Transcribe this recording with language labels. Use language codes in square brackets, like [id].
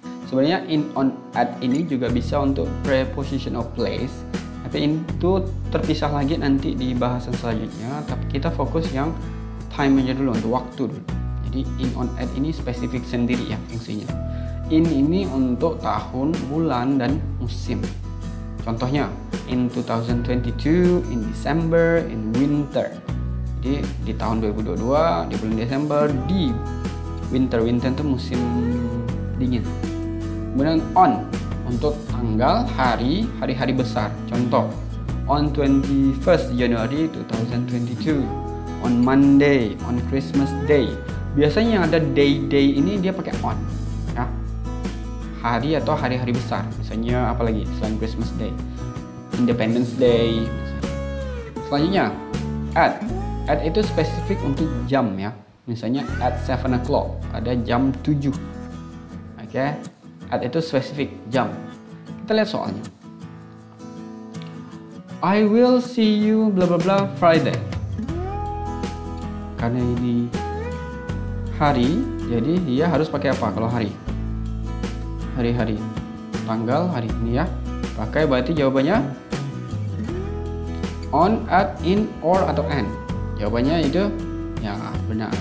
[id] Sebenarnya [en] in, on, at [id] ini juga bisa untuk preposition of place. Tapi itu terpisah lagi nanti di bahasan selanjutnya. Tapi kita fokus yang time aja dulu, untuk waktu dulu. Jadi [en] in, on, at [id] ini spesifik sendiri ya fungsinya. In ini untuk tahun, bulan, dan musim. Contohnya, [en] in 2022, in December, in winter. [id] Jadi di tahun 2022, di bulan Desember, di winter. Winter itu musim dingin. Kemudian on, untuk tanggal, hari-hari besar. Contoh, [en] on 21st January 2022, on Monday, on Christmas Day. [id] Biasanya yang ada day ini dia pakai on, ya. Hari atau hari-hari besar. Misalnya apalagi selain Christmas Day, Independence Day. Selanjutnya, at. At itu spesifik untuk jam ya. Misalnya [en] at 7 o'clock, [id] ada jam 7. Oke. At itu spesifik jam. Kita lihat soalnya. [en] I will see you bla bla bla Friday. [id] Karena ini hari, jadi dia harus pakai apa kalau hari? Hari-hari. Tanggal hari ini ya. Pakai berarti jawabannya [en] on, at, in, or, [id] atau and. Jawabannya itu ya benar.